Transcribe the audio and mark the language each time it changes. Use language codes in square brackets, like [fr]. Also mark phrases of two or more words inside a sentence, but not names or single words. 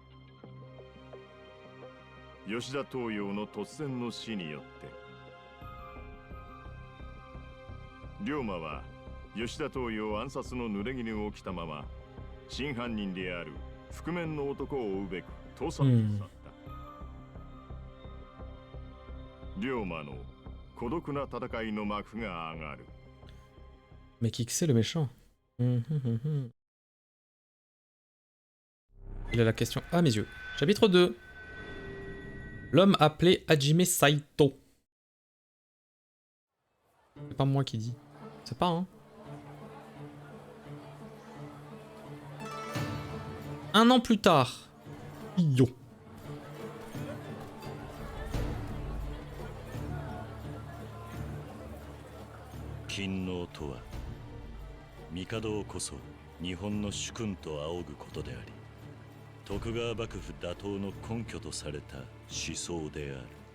[ja] 吉田東洋の突然の死によって龍馬は吉田東洋暗殺の濡れ衣を着たまま真犯人である覆面の男を追うべく土佐に去った。龍馬の孤独な戦いの幕が上がる。 [fr] Mais qui que c'est le méchant? Il a la question à mes yeux. Chapitre 2. L'homme appelé Hajime Saito. C'est pas moi qui dis. C'est pas, hein. Un an plus tard. Yo. [ja] Kinno とは帝をこそ日本の主君と仰ぐことであり、徳川幕府打倒の根拠とされた思想である。